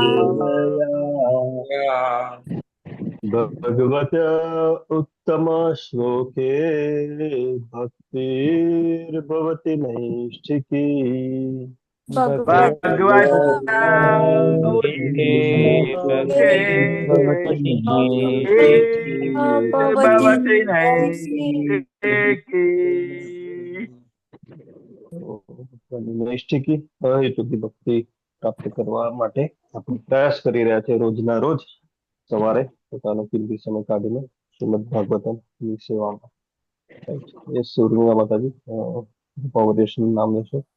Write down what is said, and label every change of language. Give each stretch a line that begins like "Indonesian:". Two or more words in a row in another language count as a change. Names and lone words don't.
Sanskrit: भगवत उत्तम श्लोके भक्तिर्भवति नैष्ठिकी भगवत्या भवति भवति नैष्ठिकी
Gujarati: નૈષ્ઠિકી અહેતુકી ભક્તિ પ્રાપ્ત કરવા માટે આપણે પ્રયાસ કરી રહ્યા છે રોજના રોજ સવારે પોતાનો કિંમતી સમય કાઢીને શ્રીમદ ભાગવતમની સેવામાં. એ સૂર્યના માતાજી પાવરેશન નામ લેશો.